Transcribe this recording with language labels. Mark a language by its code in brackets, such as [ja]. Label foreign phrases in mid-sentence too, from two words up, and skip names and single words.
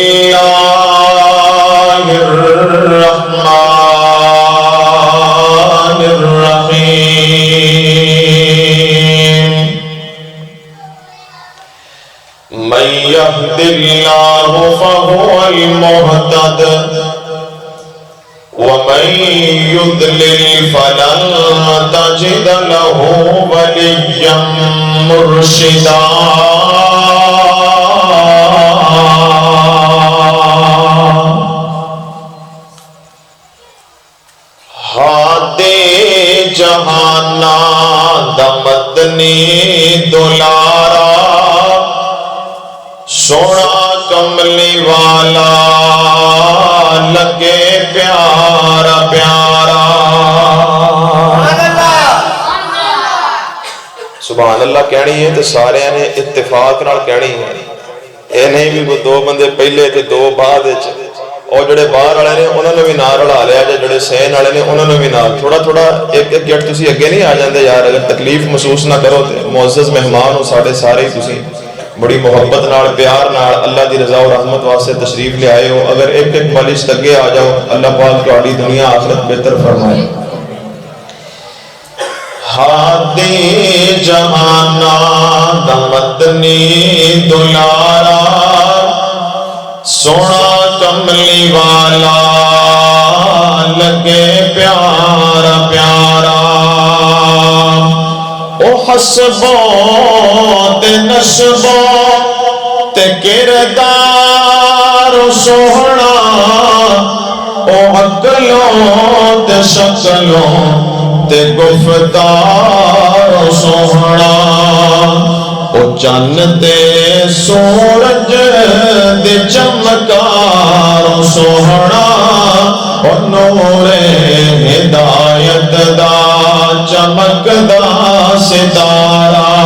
[ar] الله الرحمن الرحيم من يهد الله فهو المهتد ومن يضلل فلن تجد له وليا مرشدا [pa] ہادے جہانا دمدنی دلارا سونا کملی والا لگے پیارا پیارا [ar] سبحان اللہ [pa] کہنی ہے تو سارے نے اتفاق نال کہنی ہے اے نہیں بھی وہ دو بندے پہلے تے دو بعد اور جڑے باہر والے نے انہوں نے بھی نال رلا لیا جڑے سین والے نے انہوں نے بھی نال تھوڑا تھوڑا ایک ایک گیٹ تسی اگے نہیں آ جاندے یار اگر تکلیف محسوس نہ کرو تے معزز مہمان ہو ساڈے سارے تسی بڑی محبت نال پیار نال اللہ دی رضا و رحمت واسطے تشریف لے آئے ہو اگر ایک ایک مالش تگے آ جاؤ اللہ پاک تہاڈی دنیا آخرت بہتر فرمائے ہادی جہانا دمدنی دلارا سونا کملی والا لگے پیارا پیارا او حسبوں تے نسبوں تے کردار سوہنا او عقلوں تے شکلوں تے گفتار سوہنا او چند تے سورج دے چمکار سوہنا او نور ہدایت دا چمک دا ستارہ